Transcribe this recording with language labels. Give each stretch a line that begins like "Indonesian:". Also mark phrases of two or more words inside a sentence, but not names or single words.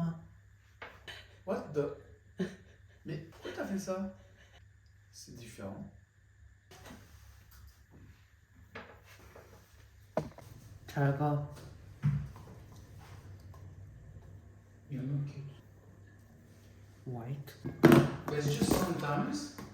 English: What the?
French: Mais pourquoi t'as fait ça? C'est différent.
Korean: 잘 가.
English: You're not cute. White. But it's just sometimes.